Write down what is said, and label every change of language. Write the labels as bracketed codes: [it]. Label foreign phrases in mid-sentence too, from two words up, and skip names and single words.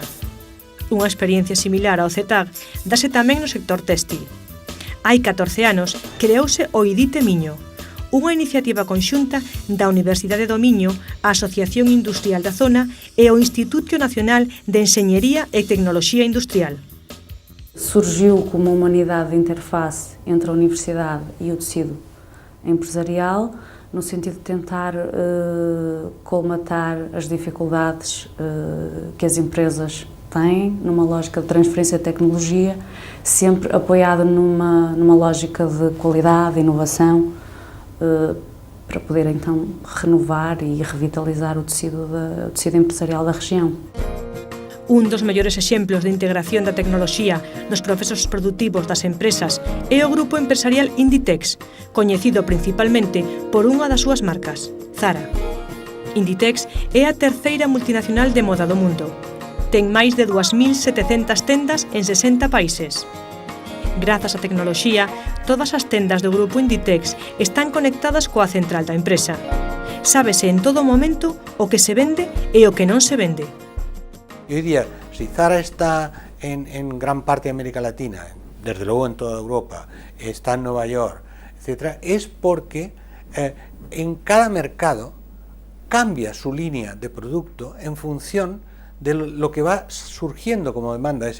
[gl] Unha experiencia similar ao CETAG dase tamén no sector téxtil. Hai 14 anos creouse o IDITE Miño, unha iniciativa conxunta da Universidade do Miño, a Asociación Industrial da Zona e o Instituto Nacional de Enxeñería e Tecnoloxía Industrial. [pt] Surgiu como uma unidade de interface entre a universidade e o tecido empresarial, no sentido de tentar colmatar as dificuldades que as empresas têm, numa lógica de transferência de tecnologia, sempre apoiada numa lógica de qualidade, de inovação, para poder então renovar e revitalizar o tecido empresarial da região. [gl] Un dos mellores exemplos de integración da tecnoloxía nos procesos produtivos das empresas é o grupo empresarial Inditex, coñecido principalmente por unha das súas marcas, Zara. Inditex é a terceira multinacional de moda do mundo. Ten máis de 2.700 tendas en 60 países. Grazas á tecnoloxía, todas as tendas do grupo Inditex están conectadas coa central da empresa. Sábese en todo momento o que se vende e o que non se vende. [es] Yo diría, si Zara está en gran parte de América Latina, desde luego en toda Europa, está en Nueva York, etc., es porque en cada mercado cambia su línea de producto en función de lo que va surgiendo como demanda de ese